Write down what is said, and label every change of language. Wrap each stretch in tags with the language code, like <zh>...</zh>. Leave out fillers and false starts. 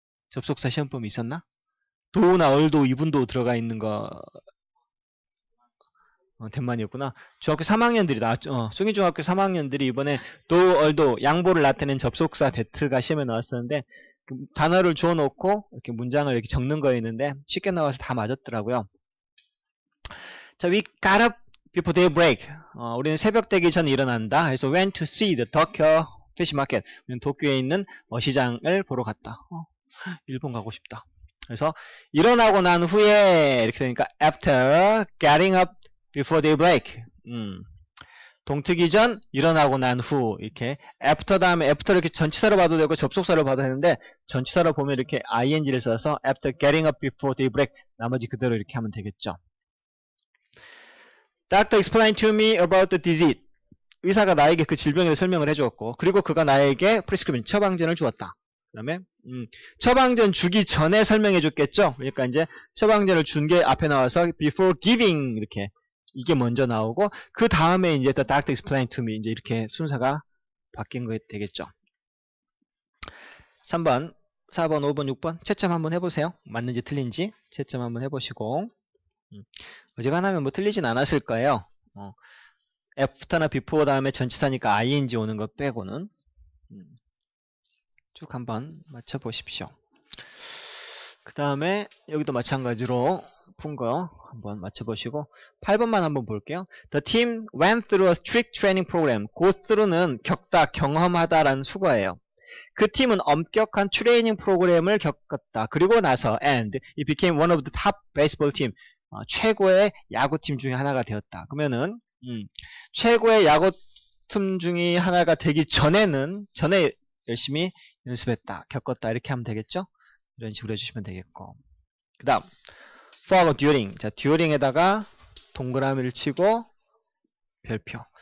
<ko>접속사 시험범위 있었나? do나 although, even도 들어가 있는 거, 된만이었구나. 중학교 3학년들이 숭이중학교 3학년들이 이번에 do, although, 양보를 나타낸 접속사 that가 시험에 나왔었는데, 그 단어를 주워놓고, 이렇게 문장을 이렇게 적는 거였는데, 쉽게 나와서 다 맞았더라고요.</ko> <en>자, we got up before daybreak.</en> <ko>우리는 새벽 되기 전에 일어난다. 그래서</ko> <en>went to see the Tokyo fish market.</en> <ko>우리는 도쿄에 있는 시장을 보러 갔다. 일본 가고 싶다. 그래서 일어나고 난 후에 이렇게 되니까</ko> <en>after getting up before daybreak.</en> <ko>동트기 전 일어나고 난 후 이렇게 after 다음에 after 이렇게 전치사로 봐도 되고 접속사로 봐도 되는데 전치사로 보면 이렇게 ing를 써서</ko> <en>after getting up before daybreak</en> <ko>나머지 그대로 이렇게 하면 되겠죠.</ko> <en>Doctor explained to me about the disease.</en> <ko>의사가 나에게 그 질병에 대해 설명을 해주었고 그리고 그가 나에게 prescription, 처방전을 주었다. 그 다음에 처방전 주기 전에 설명해 줬겠죠. 그러니까 이제 처방전을 준 게 앞에 나와서</ko> <en>before giving</en> <ko>이렇게 이게 먼저 나오고 그 다음에 이제</ko> <en>the doctor explained to me</en> <ko>이제 이렇게 순서가 바뀐 거 되겠죠. 3번, 4번, 5번, 6번 채점 한번 해보세요. 맞는지 틀린지 채점 한번 해보시고 어지간하면 뭐 틀리진 않았을 거예요. after나 before 다음에 전치사니까 ing 오는 거 빼고는 쭉 한번 맞춰보십시오. 그 다음에 여기도 마찬가지로 푼 거 한번 맞춰보시고 8번만 한번 볼게요.</ko> <en>The team went through a strict training program.</en> <ko>go through는 겪다, 경험하다라는 수거예요. 그 팀은 엄격한 트레이닝 프로그램을 겪었다. 그리고 나서</ko> <en>and it became one of the top baseball team.</en> <ko>최고의 야구팀 중에 하나가 되었다. 그러면은 최고의 야구팀 중에 하나가 되기 전에 열심히 연습했다, 겪었다 이렇게 하면 되겠죠? 이런 식으로 해주시면 되겠고 그 다음 for during. 자, during에다가 동그라미를 치고 별표.</ko>